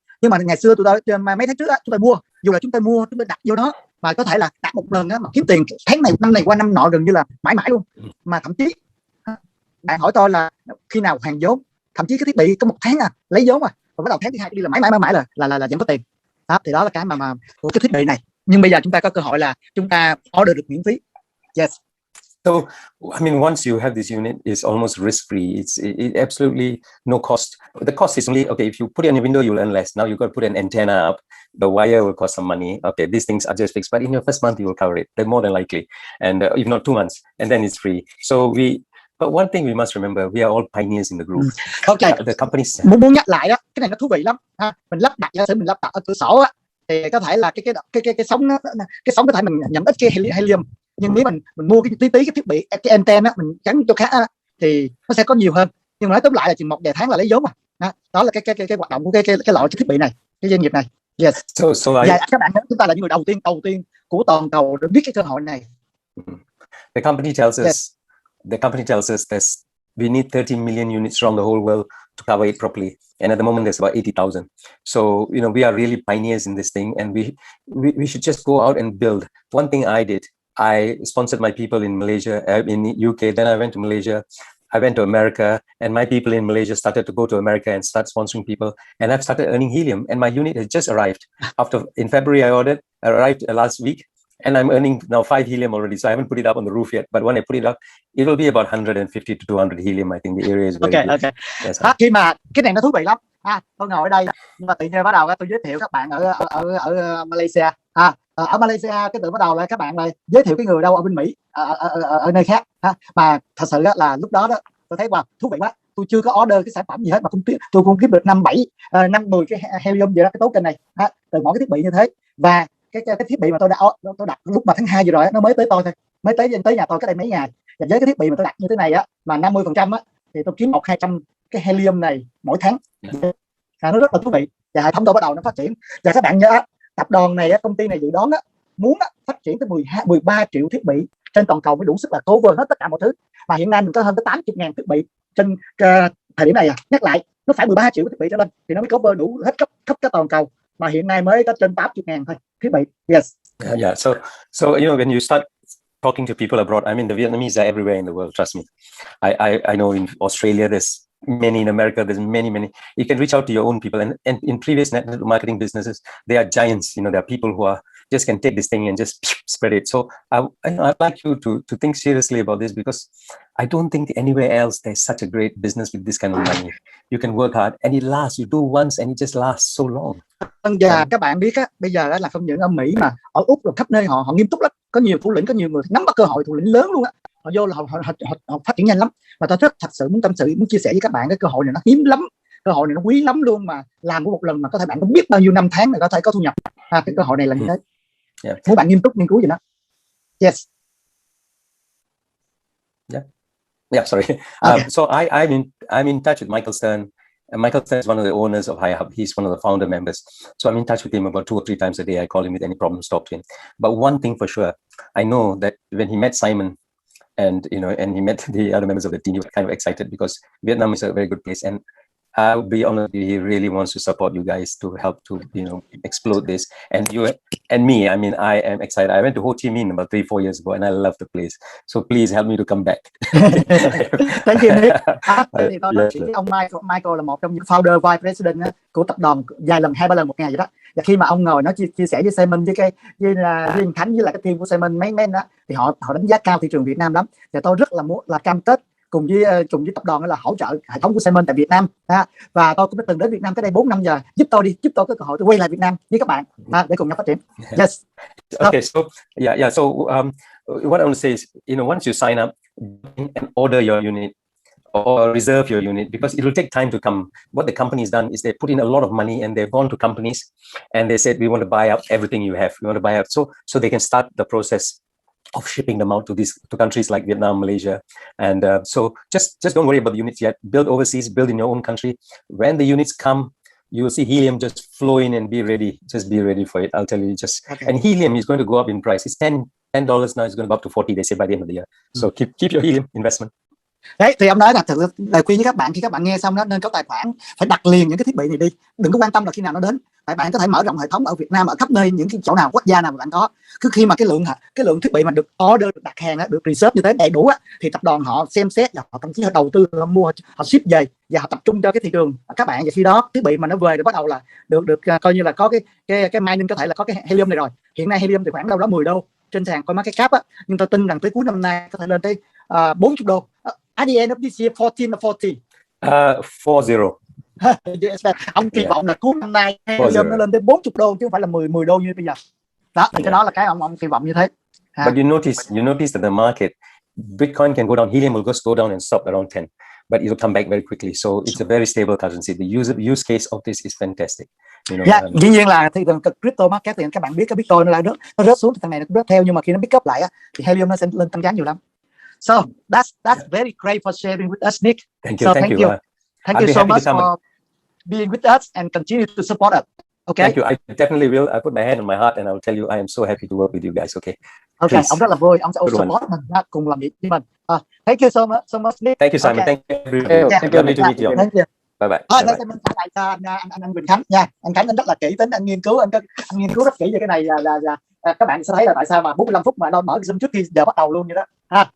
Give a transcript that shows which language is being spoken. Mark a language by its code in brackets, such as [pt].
[vi] Nhưng mà ngày xưa mấy tháng trước đó, chúng tôi mua, dù là chúng tôi đặt vô đó, mà có thể là đặt một lần đó, mà kiếm tiền tháng này, năm này qua năm nọ, gần như là mãi mãi luôn. Mà thậm chí bạn hỏi tôi là khi nào hoàn vốn, thậm chí cái thiết bị có 1 tháng lấy vốn và bắt đầu tháng thứ hai đi là mãi là vẫn có tiền. Đó, thì đó là cái mà của cái thiết bị này. Nhưng bây giờ chúng ta có cơ hội là chúng ta order được miễn phí. [en] Yes. So, I mean, once you have this unit, it's almost risk-free. It absolutely no cost. The cost is only, okay, if you put it in your window, you'll earn less. Now you've got to put an antenna up. The wire will cost some money. Okay, these things are just fixed. But in your first month, you will cover it. They're more than likely. And if not 2 months, and then it's free. But one thing we must remember, we are all pioneers in the group. Okay. The companies... [vi] Muốn nhắc lại đó, cái này nó thú vị lắm. Ha. Mình lắp đặt, giả sử mình lắp đặt ở cửa sổ á, thì có thể là cái sóng nó, cái sóng có thể mình nhận ít cái helium, nhưng nếu mình mua cái tí cái thiết bị, cái antenna á, mình gắn chỗ khác á, thì nó sẽ có nhiều hơn. Nhưng mà nói tóm lại là chừng 1 vài tháng là lấy vốn mà. Đó là cái hoạt động của cái loại cái thiết bị này, cái doanh nghiệp này. Yes. Các bạn chúng ta là những người đầu tiên của toàn cầu để biết cái cơ hội này. [en] The company tells us that we need 30 million units around the whole world to cover it properly. And at the moment, there's about 80,000. So, we are really pioneers in this thing, and we should just go out and build. One thing I did, I sponsored my people in Malaysia, in UK. Then I went to Malaysia. I went to America, and my people in Malaysia started to go to America and start sponsoring people. And I've started earning helium, and my unit has just arrived. In February, I arrived last week. And I'm earning now 5 helium already, so I haven't put it up on the roof yet. But when I put it up, it will be about 150 to 200 helium. I think the area is very good. Okay. Yes, [vi] khi mà cái này nó thú vị lắm. Tôi ngồi ở đây nhưng mà tự nhiên bắt đầu tôi giới thiệu các bạn ở Malaysia. Ở Malaysia cái tự bắt đầu là các bạn này giới thiệu cái người đâu ở bên Mỹ, ở nơi khác. Mà thật sự là lúc đó tôi thấy thú vị quá. Tôi chưa có order cái sản phẩm gì hết mà tôi cũng kiếm được 5-10 cái helium gì đó, cái token này từ mỗi cái thiết bị như thế. Và cái thiết bị mà tôi đặt lúc mà tháng 2 vừa rồi nó mới tới tôi thôi, mới tới nhà tôi cái đây mấy ngày. Và với cái thiết bị mà tôi đặt như thế này á, mà 50% á, thì tôi kiếm 100-200 cái helium này mỗi tháng. Nó rất là thú vị. Và hệ thống tôi bắt đầu nó phát triển. Và các bạn nhớ, tập đoàn này, công ty này dự đoán muốn phát triển tới 13 triệu thiết bị trên toàn cầu mới đủ sức là cover hết tất cả mọi thứ. Mà hiện nay mình có hơn tới 80.000 thiết bị trên thời điểm này. Nhắc lại, nó phải 13 triệu thiết bị trở lên thì nó mới cover đủ hết khắp cái toàn cầu. Mà hiện nay mới có trên 80.000 thôi thiết bị. [en] Yes. Yeah. So when you start talking to people abroad, I mean, the Vietnamese are everywhere in the world. Trust me. I know in Australia there's many, in America there's many. You can reach out to your own people, and in previous network marketing businesses, they are giants. There are people who are just can take this thing and just spread it. So I'd like you to think seriously about this, because I don't think anywhere else there's such a great business with this kind of money. You can work hard and it lasts. You do once and it just lasts so long. [vi] Và các bạn biết bây giờ là không những ở Mỹ mà ở Úc rồi khắp nơi họ nghiêm túc lắm. Có nhiều thủ lĩnh, có nhiều người nắm bắt cơ hội, thủ lĩnh lớn luôn họ vô là họ phát triển nhanh lắm. Và tôi thật sự muốn tâm sự, muốn chia sẻ với các bạn cái cơ hội này nó hiếm lắm, cơ hội này nó quý lắm luôn, mà làm của một lần mà có thể bạn không biết bao nhiêu năm tháng này có thể có thu nhập. Cái cơ hội này là như thế. Muốn bạn nghiêm túc nghiên cứu gì đó. [en] Yes. Yeah. Sorry. Okay. So I'm in touch with Michael Stern. And Michael Stern is one of the owners of IHUB. He's one of the founder members. So I'm in touch with him about 2 or 3 times a day. I call him with any problems, talk to him. But one thing for sure, I know that when he met Simon and he met the other members of the team, he was kind of excited because Vietnam is a very good place. And I'll be honored if he really wants to support you guys to help to explode this. And you and me, I mean, I am excited. I went to Ho Chi Minh about 3-4 years ago, and I love the place. So please help me to come back. Thank you, Nick. [vi] Thì tôi nói chuyện với ông Michael là một trong những founder, vice president của tập đoàn, vài lần 2-3 lần một ngày vậy đó. Và khi mà ông ngồi nói chia sẻ với Simon với Riêng Khánh với lại cái team của Simon mấy đó, thì họ đánh giá cao thị trường Việt Nam lắm. Và tôi rất là muốn là cam kết cùng với tập đoàn là hỗ trợ hệ thống của Simon tại Việt Nam. Và tôi cũng đã từng đến Việt Nam tới đây 4 năm giờ. Giúp tôi có cơ hội tôi quay lại Việt Nam với các bạn để cùng nhau phát triển. [en] Yes. Okay, so yeah. So what I want to say is, once you sign up and order your unit or reserve your unit, because it will take time to come. What the company's done is they put in a lot of money and they've gone to companies and they said, we want to buy up everything you have. We want to buy up so they can start the process of shipping them out to countries like Vietnam, Malaysia, and so just don't worry about the units yet. Build overseas, build in your own country. When the units come, you will see helium just flow in and be ready. Just be ready for it. I'll tell you. Okay. And helium is going to go up in price. It's $10 now. It's going to go up to $40. They say by the end of the year. So keep your helium investment. [vi] Đấy thì ông nói là thực lời khuyên với các bạn khi các bạn nghe xong đó nên có tài khoản, phải đặt liền những cái thiết bị này đi, đừng có quan tâm là khi nào nó đến. Tại bạn có thể mở rộng hệ thống ở Việt Nam, ở khắp nơi, những cái chỗ nào quốc gia nào mà bạn có. Cứ khi mà cái lượng thiết bị mà được order, được đặt hàng, được reserve như thế đầy đủ á, thì tập đoàn họ xem xét và họ thậm chí họ đầu tư, họ mua, họ ship về và họ tập trung cho cái thị trường các bạn. Và khi đó thiết bị mà nó về thì bắt đầu là được coi như là có cái mining, có thể là có cái helium này rồi. Hiện nay helium thì khoảng đâu đó 10 đô trên sàn CoinMarketCap á, nhưng tôi tin rằng tới cuối năm nay có thể lên tới 40 đô. [en] At the end of this year, 14 or 40. 40. [vi] Ông kỳ vọng là cuối năm nay helium nó lên tới 40 đô chứ không phải là 10 đô như bây giờ. Đó thì cái đó là cái ông kỳ vọng như thế. [en] But you notice that the market, Bitcoin can go down, helium will just go down and stop around 10, but it will come back very quickly. So it's a very stable currency. The use case of this is fantastic. [vi] Dĩ nhiên là thì crypto market thì các bạn biết cái Bitcoin nó rớt xuống thì thằng này nó cũng rớt theo, nhưng mà khi nó [en] pick up [vi] lại á, thì helium nó sẽ lên tăng giá nhiều lắm. [en] So that's very great for sharing with us, Nick. Thank you. Thank you so much for being with us and continue to support us. Okay. Thank you. I definitely will. I put my hand on my heart and I will tell you I am so happy to work with you guys. Okay. Okay. [vi] Ông rất là vui, ông sẽ support mình, cùng làm việc với mình. [en] Thank you so much, Nick. Thank you, Simon. Okay. Thank you. Lovely to meet you. Thank you. Bye bye. [vi] Đây mình trả lại cho anh Quỳnh Khánh nha. Anh Khánh anh rất là kỹ tính, anh nghiên cứu rất kỹ về cái này, là các bạn sẽ thấy là tại sao mà 45 phút mà nó mở Zoom trước khi giờ bắt đầu luôn vậy đó.